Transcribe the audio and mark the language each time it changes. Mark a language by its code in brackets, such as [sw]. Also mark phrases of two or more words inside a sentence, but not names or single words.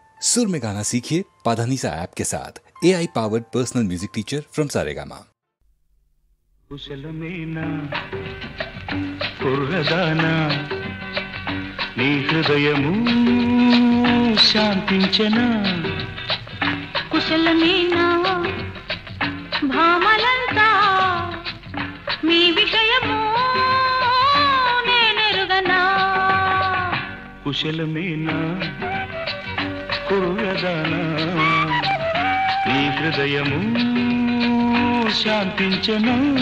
[hi] सुर में गाना सीखिए पाधानीसा ऐप के साथ [en] AI powered personal music teacher from Saregama. [te] కుశలమేనా కుర్రదానా నీ హృదయము శాంతించనా కుశలమేనా భామలంతా మీ విషయము నేనెరుగనా కుశలమేనా కుర్రదానా నీ హృదయము శాంతించనా